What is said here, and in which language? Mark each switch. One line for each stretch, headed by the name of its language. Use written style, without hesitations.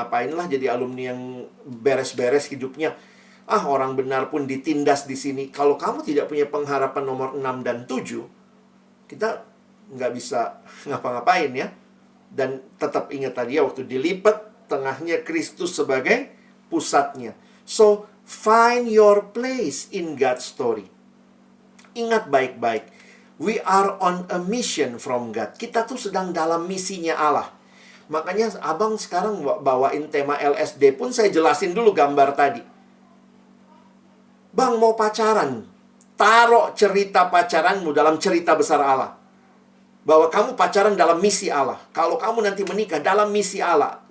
Indonesian: Ngapainlah jadi alumni yang beres-beres hidupnya. Orang benar pun ditindas di sini. Kalau kamu tidak punya pengharapan nomor 6 dan 7, kita nggak bisa ngapa-ngapain ya. Dan tetap ingat tadi ya, waktu dilipat, tengahnya Kristus sebagai pusatnya.
English: So, find your place in God's story.
Indonesian: Ingat baik-baik.
English: We are on a mission from God.
Indonesian: Kita tuh sedang dalam misinya Allah. Makanya abang sekarang bawain tema LSD pun saya jelasin dulu gambar tadi. Bang mau pacaran, taruh cerita pacaranmu dalam cerita besar Allah. Bahwa kamu pacaran dalam misi Allah. Kalau kamu nanti menikah dalam misi Allah.